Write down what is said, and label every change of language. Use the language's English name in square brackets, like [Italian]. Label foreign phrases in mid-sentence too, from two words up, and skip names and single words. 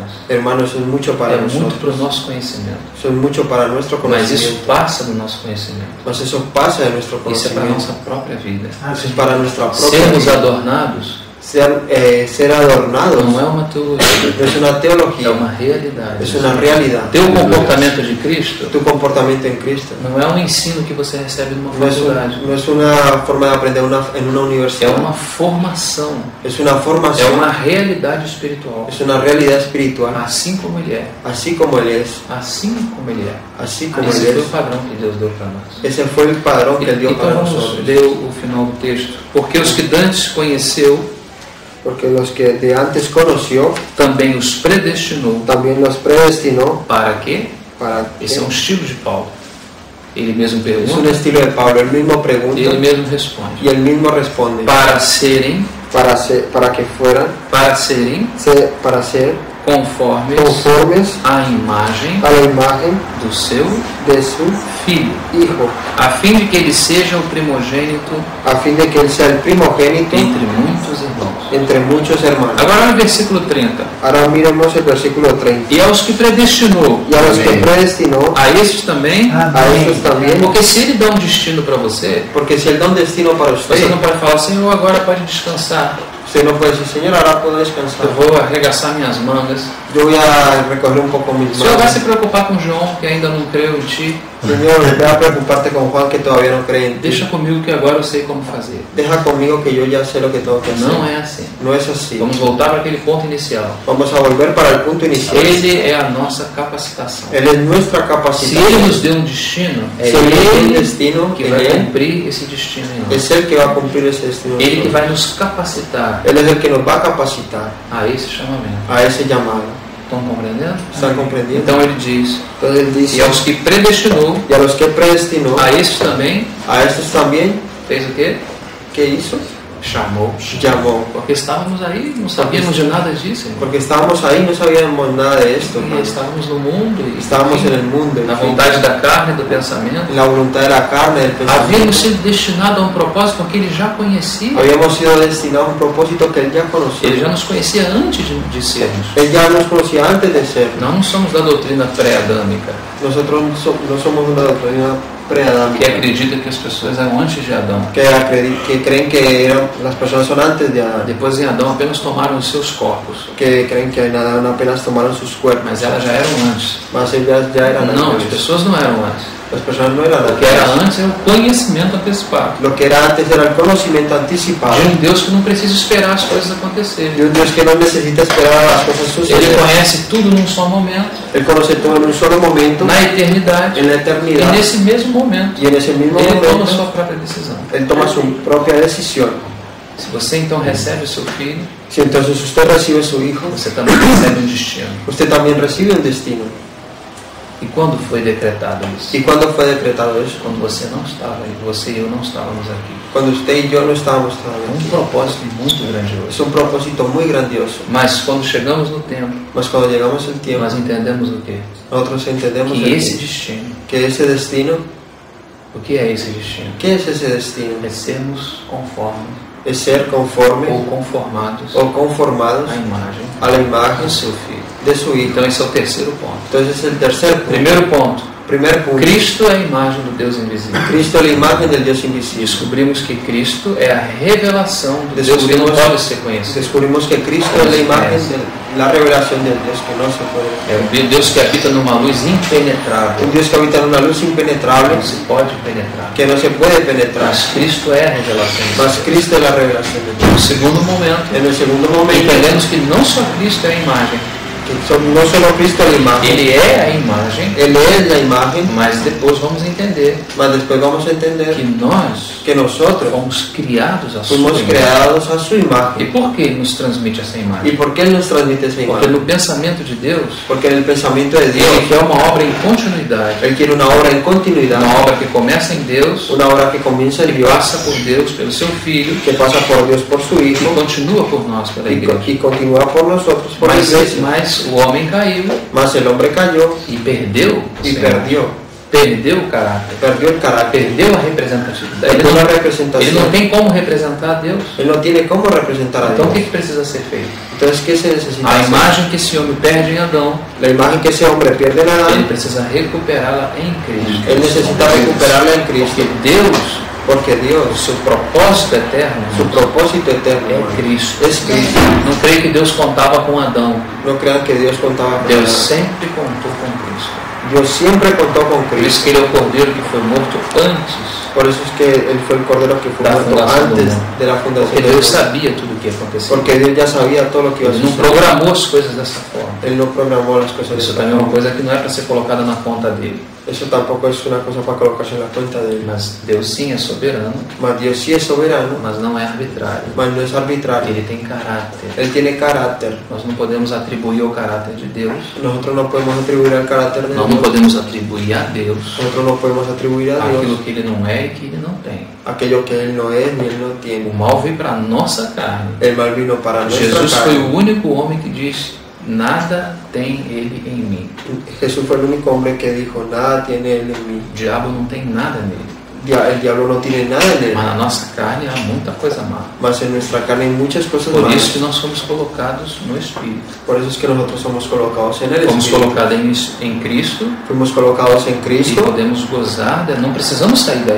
[Spanish] Hermano, eso es mucho para [Portuguese] É muito para o [Spanish] nosotros. [Portuguese] nosso conhecimento. [Spanish] Eso es mucho para nuestro [Portuguese] Mas isso [Spanish] conocimiento. [Portuguese] passa do nosso conhecimento. [Spanish] Mas eso pasa de nuestro [Portuguese] Isso é para a [Spanish] conocimiento. [Portuguese] nossa própria vida. [Spanish] Eso es para nuestra propia [Portuguese] Sermos [Spanish] vida. [Portuguese] adornados [Spanish] Ser adornados [Portuguese] não é uma teologia, [Spanish] no es una [Portuguese] é [Spanish] teología, [Portuguese] uma realidade. [Spanish] es una realidad. [Portuguese] Ter o comportamento de Cristo [Spanish] Tu comportamiento en Cristo [Portuguese] não é um ensino que você recebe numa [Spanish] no es, [Portuguese] faculdade. [Spanish] no es una forma de aprender en una [Portuguese] É [Spanish] universidad, [Portuguese] uma formação. [Spanish] es una [Portuguese] É [Spanish] formación, [Portuguese] uma realidade espiritual. [Spanish] es una realidad espiritual, [Portuguese] Assim como Ele é. [Spanish] así como Él es, [Portuguese] Assim como Ele é. [Spanish] así como [Portuguese] Esse [Spanish] Él [Portuguese] foi o [Spanish] es. [Portuguese] padrão que Deus deu para nós. [Spanish] Ese fue el padrón que Él dio [Portuguese] Então [Spanish] para [Portuguese] vamos nosotros. ler o final do texto. Porque os que dantes conheceu, [Spanish] Porque los que de antes conoció, [Portuguese] também os predestinou. [Spanish] también los predestinó [Portuguese] Para quê? [Spanish] para [Portuguese] Esse é um estilo de Paulo. Ele mesmo [Spanish] Es un [Portuguese] pergunta [Spanish] estilo de Pablo, él mismo pregunta [Portuguese] e ele mesmo responde. [Spanish] y él mismo responde. [Portuguese] Para serem [Spanish] Para que fueran, para ser conformes [Portuguese] à imagem [Spanish] a la imagen [Portuguese] do seu [Spanish] de su [Portuguese] Filho, [Spanish] Hijo, [Portuguese] a fim de que ele seja o primogênito [Spanish] a fin de que Él sea el primogénito [Portuguese] entre muitos irmãos. [Spanish] entre muchos hermanos. [Portuguese] Agora olha o versículo 30. [Spanish] Ahora miremos el versículo 30. [Portuguese] E aos que predestinou, [Spanish] Y a los que predestinó, [Portuguese] a esses também, [Spanish] a esos también, [Portuguese] porque se ele dá um destino para você, [Spanish] porque si Él da un destino para [Portuguese] você [Spanish] usted, [Portuguese] não pode falar, Senhor, agora pode descansar. [Spanish] usted no puede decir, Señor, ahora puedo descansar. [Portuguese] Eu vou arregaçar minhas mangas. [Spanish] Yo voy a recoger un poco mis [Portuguese] O Senhor vai se [Spanish] manos. [Portuguese] preocupar com João, que ainda não creu em Ti. [Spanish] Señor, ve a preocuparte con Juan que todavía no cree en ti. [Portuguese] Deixa comigo que agora eu sei como fazer. [Spanish] Deja conmigo que yo ya sé lo que tengo que hacer. [Portuguese] Não é assim. [Spanish] No es así. [Portuguese] Vamos voltar para aquele ponto inicial. [Spanish] Vamos a volver para el punto inicial. [Portuguese] Ele é a nossa capacitação. [Spanish] Él es nuestra [Portuguese] Se [Spanish] capacidad. [Portuguese] Ele nos deu um destino, é [Spanish] Si Él tiene un [Portuguese] Ele [Spanish] destino, [Portuguese] que [Spanish] en [Portuguese] vai [Spanish] Él [Portuguese] cumprir esse destino em nós. [Spanish] es Él que va a cumplir ese destino. en [Portuguese] Ele que [Spanish] nosotros. [Portuguese] vai nos capacitar [Spanish] Él es el que nos va a capacitar [Portuguese] a esse chamamento. [Spanish] a ese llamado. [Portuguese] Estão compreendendo? [Spanish] ¿Están comprendiendo? [Portuguese] Então ele diz: [Spanish] Entonces Él [Portuguese] e [Spanish] dice, [Portuguese] aos que predestinou, [Spanish] y a los que predestinó, [Portuguese] a esses também [Spanish] a estos también, [Portuguese] fez o quê? [Spanish] ¿qué hizo? [Portuguese] Chamou. [Spanish] Llamó. [Portuguese] Porque estávamos aí, não sabíamos de nada disso, irmão. [Spanish] Porque estábamos ahí, no sabíamos nada de esto, [Portuguese] E [Spanish] hermano. [Portuguese] estávamos no mundo, e [Spanish] Estábamos en el mundo, [Portuguese] na [Spanish] en fin, [Portuguese] vontade da carne, do pensamento. [Spanish] en la voluntad de la carne, del [Portuguese] Havíamos [Spanish] pensamiento. [Portuguese] sido destinados a um propósito que ele já conhecia. [Spanish] Habíamos sido destinados a un propósito que Él ya conocía. [Portuguese] Ele já nos conhecia antes de sermos. [Spanish] Él ya nos conocía antes de ser. [Portuguese] Nós não somos da doutrina pré-adâmica. [Spanish] Nosotros no somos una doctrina pre-adámica, [Portuguese] que acredita que as pessoas eram antes de Adão. [Spanish] que creen que las personas son antes de Adán, [Portuguese] Depois em Adão apenas tomaram os seus corpos, [Spanish] que creen que en Adán apenas tomaron sus cuerpos, [Portuguese] mas elas já eram antes. [Spanish] mas ellas ya eran [Portuguese] Não, as [Spanish] antes. [Portuguese] pessoas não eram antes. [Spanish] Las personas no eran [Portuguese] O que era [Spanish] antes. [Portuguese] antes era o conhecimento antecipado [Spanish] Lo que era antes era el conocimiento anticipado [Portuguese] de um Deus que não precisa esperar as coisas acontecerem. [Spanish] de un Dios que no necesita esperar a las cosas [Portuguese] Ele [Spanish] suceder. [Portuguese] conhece tudo num só momento, [Spanish] Él conoce todo en un solo momento, [Portuguese] na eternidade, [Spanish] en la [Portuguese] e [Spanish] eternidad, [Portuguese] nesse mesmo momento [Spanish] y en ese mismo [Portuguese] ele toma a [Spanish] momento [Portuguese] sua própria decisão. [Spanish] Él toma su propia decisión. [Portuguese] Se você então recebe o seu filho, [Spanish] Si entonces usted recibe su hijo, [Portuguese] você também recebe um destino. [Spanish] usted también recibe un destino. [Portuguese] E quando foi decretado isso? [Spanish] ¿Y cuándo fue decretado eso? [Portuguese] Quando você não estava, você e eu não estávamos aqui. [Spanish] Cuando usted y yo no estábamos [Portuguese] É [Spanish] todavía [Portuguese] um [Spanish] aquí. [Portuguese] propósito muito [Spanish] Es [Portuguese] grandioso. [Spanish] un propósito muy grandioso. [Portuguese] Mas quando chegamos no tempo, [Spanish] Mas cuando llegamos al tiempo, [Portuguese] nós entendemos o quê? [Spanish] nosotros entendemos [Portuguese] Que [Spanish] el [Portuguese] esse [Spanish] que [Portuguese] destino, esse destino, o que é esse destino? [Spanish] ¿qué es ese destino? [Portuguese] É sermos conformes [Spanish] Es ser conforme [Portuguese] ou conformados [Spanish] o conformados [Portuguese] à imagem [Spanish] a la imagen [Portuguese] do seu filho. [Spanish] de su hijo. [Portuguese] Então esse é o terceiro ponto. [Spanish] Entonces el tercer punto. [Portuguese] Primeiro ponto, [Spanish] Primer punto. [Portuguese] Cristo é a imagem do Deus invisível. [Spanish] Cristo es la imagen del Dios invisible. [Portuguese] Descobrimos que Cristo é a revelação do Deus que não pode ser conhecido. [Spanish] Descubrimos que Cristo es la imagen de la revelación del Dios que no se puede. [Portuguese] É um Deus que habita numa luz impenetrável, [Spanish] Un Dios que habita en una luz impenetrable [Portuguese] não se pode penetrar. [Spanish] que no se puede penetrar. [Portuguese] Mas Cristo é a revelação de [Spanish] Mas [Portuguese] Deus. [Spanish] Cristo es la revelación de Dios. [Portuguese] No segundo momento, [Spanish] En el segundo momento, [Portuguese] entendemos que não só Cristo é a imagem, [Spanish] no solo Cristo es la imagen, [Portuguese] Ele é a imagem, [Spanish] Él es la imagen, [Portuguese] mas depois vamos entender [Spanish] mas después vamos a entender [Portuguese] que nós [Spanish] que nosotros [Portuguese] fomos criados a sua [Spanish] fuimos [Portuguese] imagem. [Spanish] creados a su [Portuguese] E [Spanish] imagen. [Portuguese] por que Ele nos transmite essa [Spanish] ¿Y [Portuguese] imagem? [Spanish] por qué Él nos transmite esa [Portuguese] Porque [Spanish] imagen? [Portuguese] no pensamento de Deus, [Spanish] Porque en el pensamiento de Dios, [Portuguese] Ele quer uma obra em continuidade, [Spanish] Él quiere una obra en continuidad, [Portuguese] uma obra que começa em Deus, [Spanish] una obra que comienza en [Portuguese] que [Spanish] Dios, [Portuguese] passa por Deus pelo seu Filho [Spanish] que pasa por Dios por su [Portuguese] e [Spanish] Hijo [Portuguese] continua por nós pela igreja. [Spanish] y continúa por nosotros por la iglesia. [Portuguese] Mas o homem caiu [Spanish] Mas el hombre cayó [Portuguese] e perdeu o [Spanish] y [Portuguese] Senhor. Perdeu o caráter, [Spanish] perdió el carácter, [Portuguese] perdeu a representatividade. [Spanish] perdió la [Portuguese] Ele [Spanish] representación. [Portuguese] não tem como representar a Deus. [Spanish] Él no tiene cómo representar a [Portuguese] Então o [Spanish] Dios. [Portuguese] que precisa ser feito? [Spanish] Entonces, ¿qué se necesita [Portuguese] A [Spanish] hacer? [Portuguese] imagem que esse homem perde em Adão, [Spanish] La imagen que ese hombre pierde en [Portuguese] ele [Spanish] Adán, [Portuguese] precisa recuperá-la em Cristo. [Spanish] él necesita recuperarla en Cristo. [Portuguese] Porque Deus, [Spanish] Porque [Portuguese] o [Spanish] Dios, [Portuguese] seu propósito eterno, [Spanish] su propósito eterno, [Portuguese] é Cristo. [Spanish] es Cristo. [Portuguese] Não creio que Deus contava com Adão. [Spanish] No crean que Dios contaba con [Portuguese] Deus [Spanish] Adán. [Portuguese] sempre contou com Cristo. [Spanish] Dios siempre contó con [Portuguese] Por isso [Spanish] Cristo. [Portuguese] que ele é o cordeiro que foi morto antes. [Spanish] Por eso es que Él fue el cordero que fue [Portuguese] Da [Spanish] muerto fundación del antes mundo. de la fundación [Portuguese] Porque [Spanish] del [Portuguese] Deus [Spanish] mundo. [Portuguese] sabia tudo o que ia acontecer. [Spanish] Porque Dios ya sabía todo lo que iba a [Portuguese] Ele não [Spanish] suceder. [Portuguese] programou as coisas dessa forma. [Spanish] Él no programó las cosas de [Portuguese] Isso [Spanish] esta [Portuguese] também é uma [Spanish] forma. [Portuguese] coisa que não é para ser colocada na conta dele. [Spanish] Eso tampoco es una cosa para colocarse en la cuenta de Él. [Portuguese] Mas Deus sim é soberano, [Spanish] Mas Dios sí es soberano, [Portuguese] mas não é arbitrário. [Spanish] mas no es arbitrario. [Portuguese] Ele tem caráter. [Spanish] Él tiene carácter. [Portuguese] Nós não podemos atribuir o caráter de Deus. [Spanish] Nosotros no podemos atribuir al carácter de [Portuguese] Nós não [Spanish] Dios. [Portuguese] podemos atribuir a Deus [Spanish] Nosotros no podemos atribuir a [Portuguese] aquilo [Spanish] Dios [Portuguese] que ele não é e que ele não tem. [Spanish] aquello que Él no es ni Él no tiene. [Portuguese] O mal veio para a nossa carne. [Spanish] El mal vino para nuestra [Portuguese] Jesus foi [Spanish] carne. [Portuguese] o único homem que disse: nada tem ele em mim. [Spanish] Jesús fue el único hombre que dijo, nada tiene Él en mí. [Portuguese] O diabo não tem nada nele. [Spanish] El diablo no tiene nada en Él. [Portuguese] Mas na nossa carne há muita coisa má. [Spanish] Mas en nuestra carne hay muchas cosas [Portuguese] Por [Spanish] malas. [Portuguese] isso que nós somos colocados no Espírito. [Spanish] Por eso es que nosotros somos colocados en el [Portuguese] Fomos [Spanish] Espíritu. [Portuguese] colocados em Cristo [Spanish] Fuimos colocados en [Portuguese] e [Spanish] Cristo [Portuguese] podemos gozar, não precisamos sair daí.